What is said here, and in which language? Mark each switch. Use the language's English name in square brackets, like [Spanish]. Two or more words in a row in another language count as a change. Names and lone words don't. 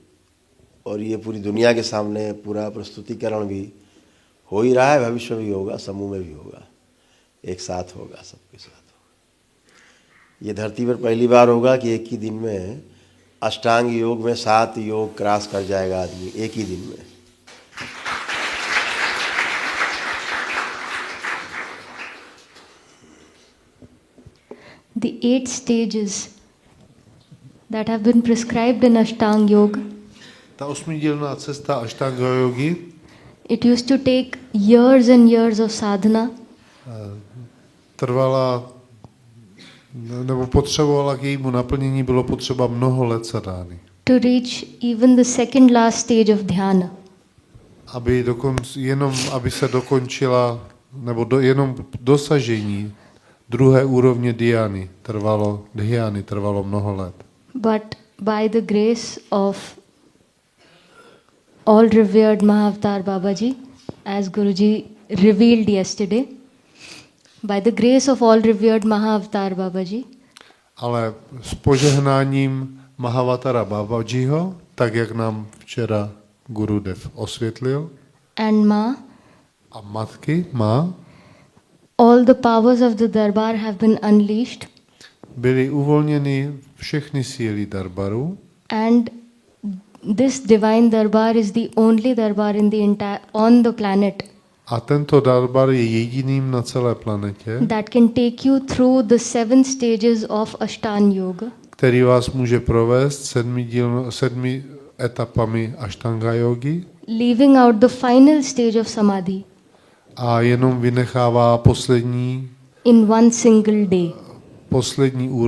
[Hindi] और ये पूरी दुनिया के सामने पूरा प्रस्तुतिकरण भी हो ही रहा है, भविष्य में भी होगा, समूह में भी होगा, एक साथ होगा, सबके साथ होगा। ये धरती पर पहली बार होगा कि एक ही दिन में अष्टांग योग में 7 योग क्रॉस कर जाएगा आदमी एक ही दिन में। [English] The 8 stages that have been prescribed in Ashtanga Yoga, [Czech] Ta osmidílná cesta Ashtanga jógy [English] it used to take years and years of sadhana [Czech] trvala, nebo potřebovala k jejímu naplnění, bylo potřeba mnoho let sadány. [English] to reach even the second last stage of dhyana. [Czech] Aby se dokončila, nebo jenom dosažení druhé úrovně dhyány trvalo mnoho let. [English] But by the grace of all revered Mahavatar Babaji, as Guruji revealed yesterday, by the grace of all revered Mahavatar Babaji, [Czech] Ale s požehnáním Mahavatara Babajiho, tak jak nám včera Gurudev osvětlil, [English] and Ma, [Czech] a matky má, [English] all the powers of the darbar have been unleashed, [Czech] byly uvolněny všechny síly darbaru [English] and this divine darbar is the only darbar in the on the planet [Czech] a tento darbar je jediným na celé planetě, [English] that can take you through the 7 stages of Ashtanga Yoga, [Czech] který vás může provést 7 etapami Ashtanga jógy [English] leaving out the final stage of Samadhi [Czech] a jenom vynechává poslední [English] in one single day.